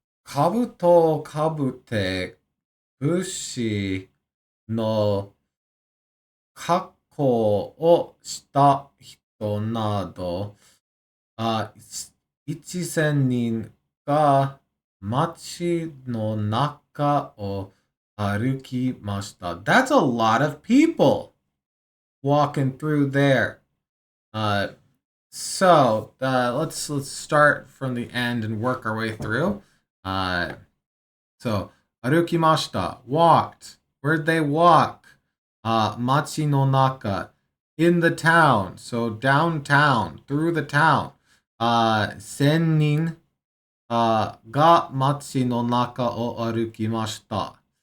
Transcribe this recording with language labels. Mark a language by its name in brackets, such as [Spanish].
[Japanese] 兜をかぶって、武士の格好をした人など、1000人が街の中を歩きました。 [English] That's a lot of people walking through there. So let's start from the end and work our way through. So [Japanese] 歩きました [English] walked. Where'd they walk? [Japanese] 街の中 [English] in the town. So downtown, through the town. [Japanese] 1000人が街の中を歩きました。